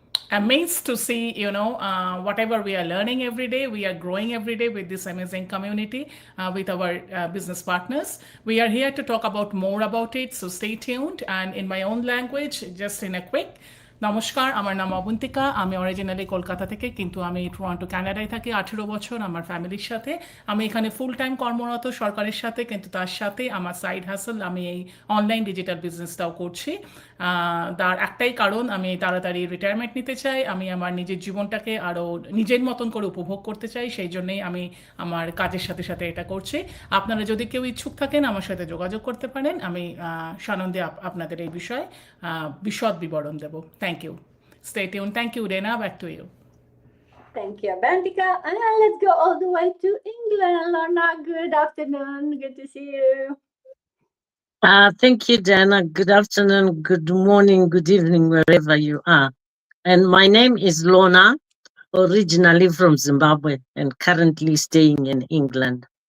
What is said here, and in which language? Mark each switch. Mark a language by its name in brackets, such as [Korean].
[English] amazed to see, whatever we are learning every day, we are growing every day with this amazing community, with our business partners. We are here to talk about more about it, so stay tuned. And in my own language, just in a quick, [Bangla] নমস্কার, আমার নাম অবন্তিকা। আমি originally Kolkata থেকে, কিন্তু আমি Toronto কানাডায় থাকি 18 বছর আমার ফ্যামিলির সাথে। আমি এখানে ফুল টাইম কর্মরত সরকারের সাথে, কিন্তু তার সাথে আমার সাইড হাসল, আমি এই অনলাইন ডিজিটাল বিজনেসটাও করছি। তার একটাই কারণ, আমি তাড়াতাড়ি রিটায়ারমেন্ট নিতে চাই, আমি আমার নিজের জীবনটাকে আরও নিজের মতন করে উপভোগ করতে চাই, সেই জন্যেই আমি আমার কাজের সাথে সাথে এটা করছি। আপনারা যদি কেউ ইচ্ছুক থাকেন আমার সাথে যোগাযোগ করতে পারেন, আমি সানন্দে আপনাদের এই বিষয়ে বিশদ বিবরণ দেব। Thank you. [English] Stay tuned. Thank you, Rena. Back to you. Thank you, Avantika. And let's go all the way to England. Lorna, good afternoon. Good to see you. Thank you, Dana. Good afternoon, good morning, good evening, wherever you are. And my name is Lorna, originally from Zimbabwe and currently staying in England.